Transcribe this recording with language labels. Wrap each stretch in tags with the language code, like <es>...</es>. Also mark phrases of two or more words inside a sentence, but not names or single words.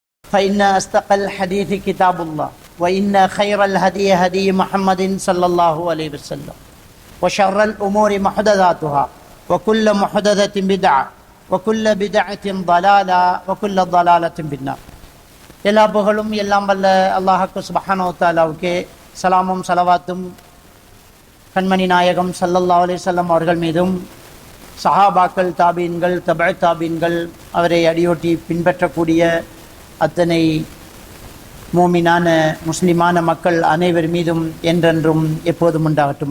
<ar>فإن أصدق الحديث كتاب الله وإن خير الهدي هدي محمد صلى الله عليه وسلم وشر الأمور محدثاتها وكل محدثة بدعة وكل بدعة ضلالة وكل ضلالة بالنار.</ar> <ta>எல்லா புகழும் எல்லாம் வல்ல அல்லாஹ்வுக்கு</ta> <ar>سبحانه و تعالى</ar> <ta>சலாமும் ஸலவாத்தும் கண்மணி நாயகம்</ta> <ar>صلى الله عليه وسلم</ar> <ta>அவர்கள் மீதும் சஹாபாக்கள், தாபீன்கள், தபஅ தாபீன்கள், அவரை அடியோட்டி பின்பற்றக்கூடிய அத்தனை மூமினான முஸ்லிமான மக்கள் அனைவர் மீதும் என்றென்றும் எப்போதும் உண்டாகட்டுமா.</ta>